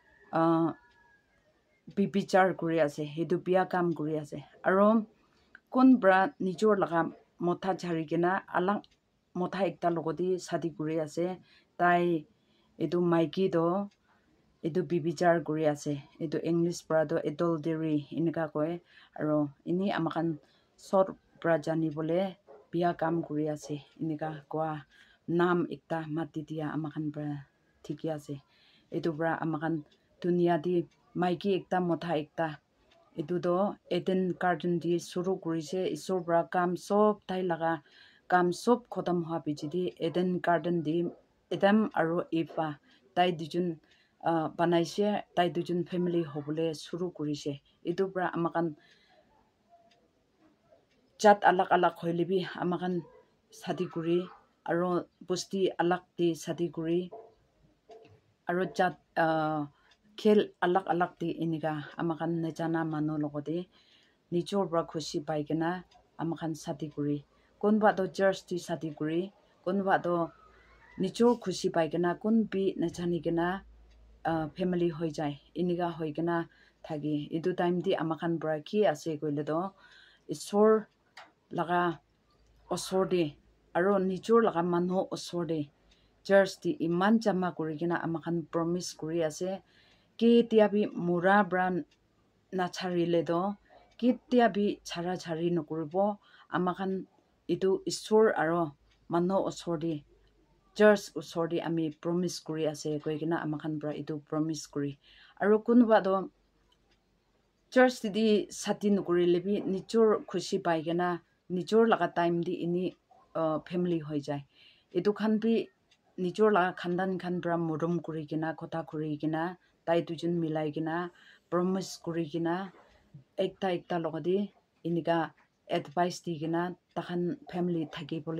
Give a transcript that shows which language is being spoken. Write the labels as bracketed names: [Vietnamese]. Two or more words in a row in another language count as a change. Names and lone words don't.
[Naga Pidgin] bibichar kuri ase hedu biya kam kuri ase aro kun bra nichor laga motha charigena alang motha ekta logodi sadi kuri ase tai edu maiki do edu bibichar kuri ase edu English bra do adultery enika koy aro ini amakan sor bra jani bole biya kam kuri ase enika kwa nam ekta mati dia amakan bra thiki ase edu bra amakan dunia di maiki ekta motha ekta edu do Eden garden di suru kurise isor bra kam sob tai laga kam sob khotam hwa bichidi Eden garden di Adam aro Eva tai dujun banaise tai dujun family hobole suru kurise edu bra amakan chat alak alak hoilebi amakan sadi kuri aro bosti alak di sadi kuri aro chat khel alak alak di eniga amakan nejana manu logode nichor bra khushi paigena amakan sadi kuri konba do church di sadi kuri konba do nichor khushi paigena kun bi najani gena family hoi jai eniga hoigena thagi edu time di amakan bra ki ase koile do isor laga osor de aro nichor laga manu osor de church di iman jama kurigena amakan promise kuri ase ke tiabi mura brand na charile do ke tiabi chara chari nokuribo amakan itu isor aro manu osor de church usor di ami promise kuri ase koi kina amakan bra itu promise kuri aro kunba do church di sati nukuri lebi nijor khushi pai kina nijor laga time di ini family hoi jai itu khan bi nijor laga khandan khan bra murum kuri kina kotha kuri kina tai dujun milai kina promise kuri kina ekta logadi inika advice di kina takhan family thaki bole